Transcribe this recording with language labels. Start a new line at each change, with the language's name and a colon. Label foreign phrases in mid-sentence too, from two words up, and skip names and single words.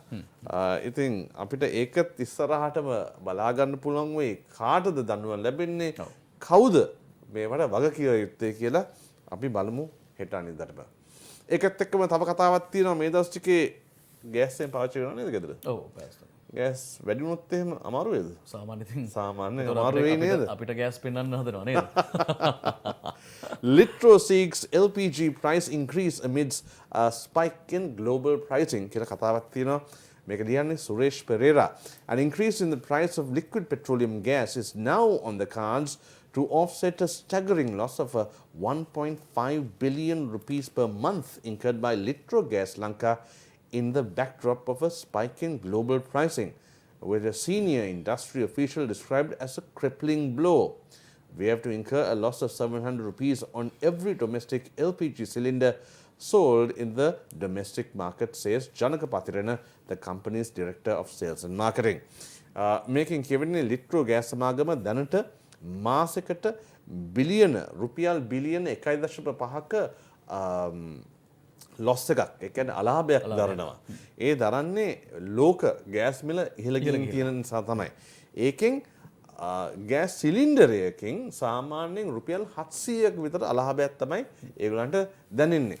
Sinhala: ඉතින් අපිට ඒකත් ඉස්සරහටම බලා ගන්න පුළුවන් වෙයි කාටද දනුවම් ලැබෙන්නේ කවුද මේවට වග කිය යුත්තේ කියලා අපි බලමු හෙට අනිද්දාට. ඒකත් එක්කම තව කතාවක් තියෙනවා මේ දවස් ටිකේ ගෑස්යෙන් පාවිච්චි කරනවා නේද ගෙදර? ඔව් ගෑස් වැඩි වුණොත් එහෙම අමාරු වේද? සාමාන්‍ය අමාරු වෙයි නේද? අපිට ගෑස් පෙන්වන්න හදනවා නේද?
English: Litro seeks LPG price increase amidst a spike in global pricing
Sinhala: කියලා කතාවක් තියෙනවා. මේක ලියන්නේ සුරේෂ් පෙරේරා.
English: An increase in the price of liquid petroleum gas is now on the cards to offset a staggering loss of 1.5 billion rupees per month incurred by Litro Gas Lanka in the backdrop of a spike in global pricing, which a senior industry official described as a crippling blow. We have to incur a loss of 700 rupees on every domestic LPG cylinder sold in the domestic market, says Janaka Pathirana, the company's director of sales and marketing.
Sinhala: Making කියවෙන්නේ ලිට්‍රෝ ගෑස් සමාගම දැනට මාසෙකට බිලියන රුපියල් බිලියන 1.5ක ලොස් එකක් ඒ කියන්නේ අලාභයක් දරනවා. ඒ දරන්නේ ලෝක ගෑස් මිල ඉහළ ගිහින් තියෙන නිසා තමයි. ඒකෙන් ගෑස් සිලින්ඩරයකින් සාමාන්‍යයෙන් රුපියල් 700ක විතර අලාභයක් තමයි ඒගොල්ලන්ට දැනෙන්නේ.